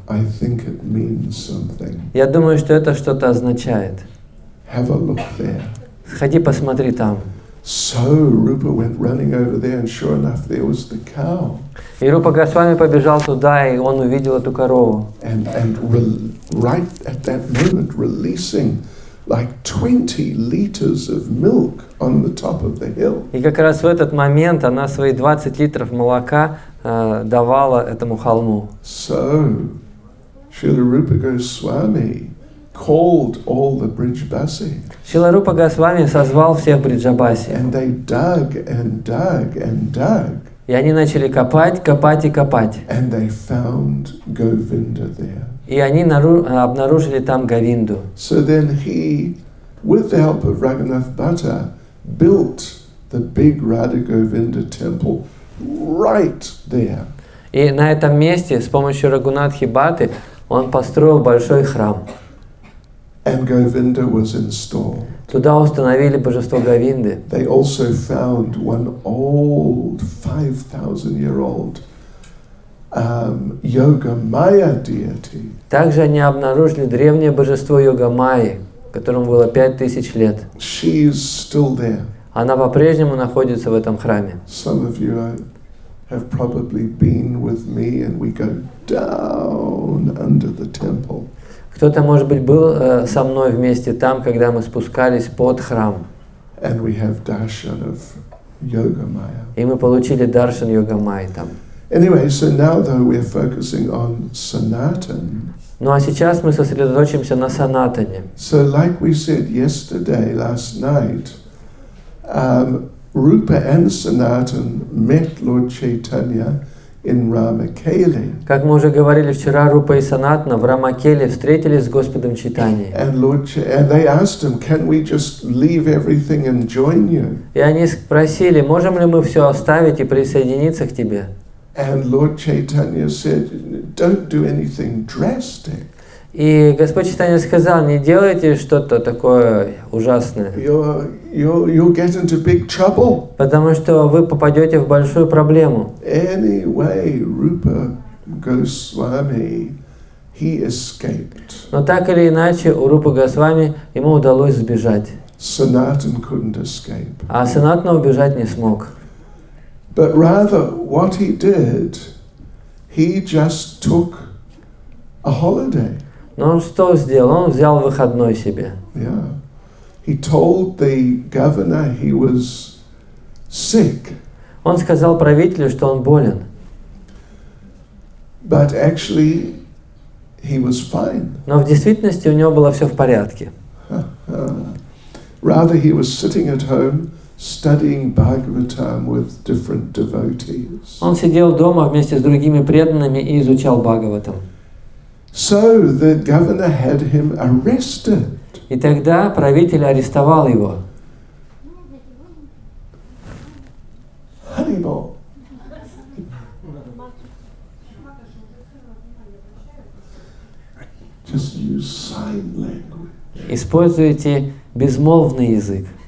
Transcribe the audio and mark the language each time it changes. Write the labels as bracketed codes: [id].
[en] I think it means something. [ru] Я думаю, что это что-то означает. [en] Have a look there. [ru] Сходи, посмотри там. [en] So Rupa went running over there, and sure enough, there was the cow. [ru] И Рупа Госвами побежал туда, и он увидел эту корову. [en] And right at that moment, releasing like 20 liters of milk on the top of the hill. [ru] И как раз в этот момент она свои 20 литров молока давала этому холму. [en] So, Srila Rupa Goswami called all the Brijbasi. [ru] Шрила Рупа Госвами созвал всех бриджабаси. [en] And they dug and dug and dug. [ru] И они начали копать, копать и копать. [en] And they found Govinda there. [ru] И они обнаружили там Говинду. [en] So then he, with the help of Raghunath Bhatta, built the big Radha Govinda temple right there. [ru] И на этом месте с помощью Рагунатхи Бхатты он построил большой храм. [en] And Govinda was installed. [ru] Туда установили божество Говинды. [en] They also found one old 5,000-year-old Yoga Maya deity. [ru] Также они обнаружили древнее божество Йога Майи, которому было 5000 лет. [en] She is still there. [ru] Она по-прежнему находится в этом храме. [en] Some of you have probably been with me, and we go down under the temple. [ru] Кто-то, может быть, был со мной вместе там, когда мы спускались под храм. [en] And we have darshan of Yoga Maya. [ru] И мы получили даршан Йога Майи там. [en] Anyway, so now though we're focusing on Sanatan. [ru] Ну а сейчас мы сосредоточимся на Санатане. [en] So like we said yesterday, last night, Rupa and Sanatan met Lord Chaitanya in Ramakeli. [ru] Как мы уже говорили вчера, Рупа и Санатана в Рамакеле встретились с Господом Чайтаньей. [en] And they asked him, can we just leave everything and join you? [ru] И они спросили, можем ли мы все оставить и присоединиться к тебе? [en] And Lord Chaitanya said, don't do anything drastic. [ru] И Господь Чайтанья сказал, не делайте что-то такое ужасное, [en] You'll get into big trouble. [ru] потому что вы попадете в большую проблему. [en] Anyway, Rupa Goswami, he escaped. [ru] Но так или иначе, у Рупы Госвами ему удалось сбежать. [en] Sanatan couldn't escape. [ru] А Санатана убежать не смог. [en] But rather, what he did, he just took a holiday. [ru] Но он что сделал? Он взял выходной себе. [en] Yeah. He told the governor he was sick. [ru] Он сказал правителю, что он болен. [en] But actually, he was fine. [ru] Но в действительности у него было все в порядке. [en] Rather, he was sitting at home studying Bhagavatam with different devotees. [ru] Он сидел дома вместе с другими преданными и изучал Бхагаватам. [en] So the governor had him arrested. [ru] И тогда правитель арестовал его. [en] Haribol. Just use sign language. [ru] Используйте безмолвный язык.